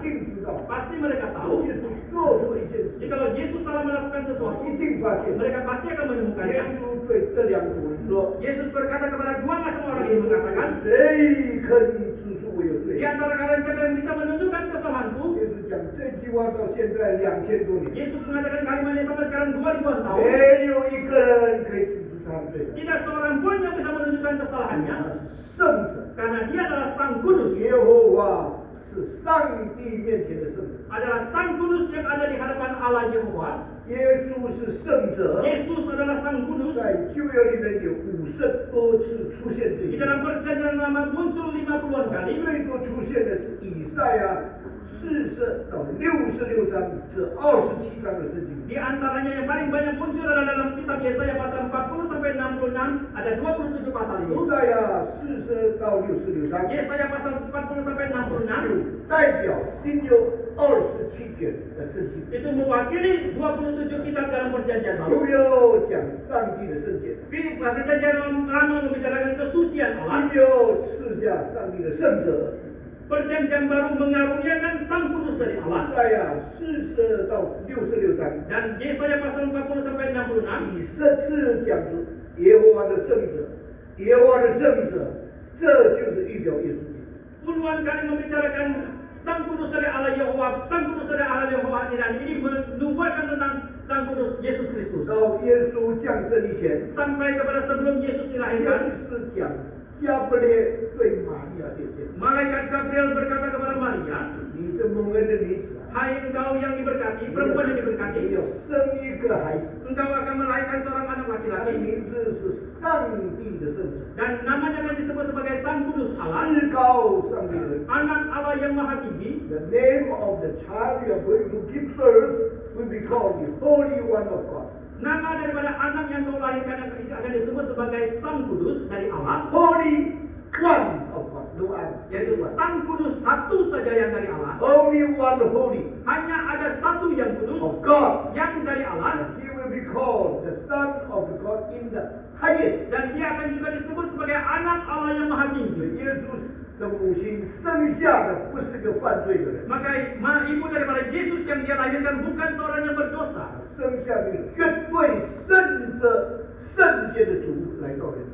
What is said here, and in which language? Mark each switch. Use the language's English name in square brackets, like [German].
[Chinese] 定知道； [Indonesian] pasti mereka tahu. [Chinese] 耶稣做错一件事， [Indonesian] Jikalau Yesus salah melakukan sesuatu, [Chinese] 一定发现。 [Indonesian] mereka pasti akan menemukannya. [Chinese] 稣对这两种人说 [Indonesian] Yesus berkata kepada dua macam orang ini mengatakan, [Chinese] 谁可以指出我有 [Indonesian] di [Chinese] 罪？ [Indonesian] antara kalian siapa yang bisa menunjukkan kesalahanku? [Chinese] 耶稣讲这句话到现在2000多年， [Indonesian] Yesus mengatakan kalimat ini sampai sekarang 2000-an tahun. [Chinese] 没有一个人可以指出他的罪来， [Indonesian] Tidak seorang pun yang bisa menunjukkan [Chinese] 他 [Indonesian] kesalahannya, [Chinese] 是圣者， [Indonesian] karena dia adalah Sang Kudus. [Chinese] 耶和华是上帝面前的圣者， [Indonesian] adalah Sang Kudus yang ada di hadapan Allah Yehova. [Chinese] 耶稣是圣者。 [Indonesian] Yesus adalah Sang Kudus. [Chinese] 在旧约里面有50多次出现这 [Indonesian] Di [Chinese] 一 [Indonesian] dalam [Chinese] 点， [Indonesian] perjanjian lama muncul 50-an kali. [Chinese] 最多出现的是以赛亚40到66章这27章的圣经。 [Indonesian] Di antaranya yang paling banyak muncul adalah dalam kitab Yesaya pasal 40 sampai 66, ada 27 pasal [Chinese] 以 [Indonesian] itu. [Chinese] 赛亚40到66章 [Indonesian] Yesaya pasal 40 sampai 66 [Chinese] 就代表新约27卷的圣经， [Indonesian] itu mewakili 27 kitab dalam perjanjian [Chinese] 就 [Indonesian] baru. [Chinese] 要讲上帝的圣洁， [Indonesian] Perjanjian lama membicarakan kesucian Allah. [Chinese] 新约赐下上帝的圣者。 [Indonesian] Perjanjian baru mengaruniakan Sang Kudus dari [Chinese] 以 [Indonesian] Allah. [Chinese] 赛亚40到66章 [Indonesian] Dan Yesaya pasal 40 sampai 66 [Chinese] 几十次讲出耶和华的圣者，耶和华的圣者，这就是预表耶稣基督。 [Indonesian] puluhan kali membicarakan Sang Kudus dari Allah Yehova, Sang Kudus dari Allah Yehova, dan ini menubuatkan tentang Sang Kudus Yesus Kristus. [Chinese] 到耶稣降生以前， [Indonesian] Sampai kepada sebelum Yesus [Chinese] 先 [Indonesian] dilahirkan, [Chinese] 是讲加布列对玛利亚显现， [Indonesian] malaikat Gabriel berkata kepada Maria, [Chinese] 你这蒙恩的女子啊， [Indonesian] hai engkau yang diberkati, perempuan yang [Chinese] 你 [Indonesian] diberkati, [Chinese] 要生一个孩子， [Indonesian] engkau akan melahirkan seorang anak [Chinese] 他的名字是上帝的圣者， [Indonesian] dan namanya akan disebut sebagai Sang Kudus Allah, [Chinese] 至高上帝的儿子。 [Indonesian] anak Allah yang maha tinggi. [English] The name of the child you are going to give birth will be called the Holy One of God. [Indonesian] Nama daripada anak yang kau lahirkan itu akan disebut sebagai Sang Kudus dari Allah, [English] Holy One of God, no other. [Indonesian] yaitu Sang Kudus satu saja yang dari Allah. [English] Only one holy [Indonesian] Hanya ada satu yang kudus, [English] of God. [Indonesian] yang dari Allah, [English] And he will be called the Son of God in the highest. [Indonesian] dan dia akan juga disebut sebagai anak Allah yang maha tinggi. [Chinese] 耶稣的母亲生下的不是个犯罪的人， [Indonesian] Maka ibu daripada Yesus yang dia lahirkan bukan seorang yang berdosa, [Chinese] 生下一个绝对圣者、圣洁的主来到人间。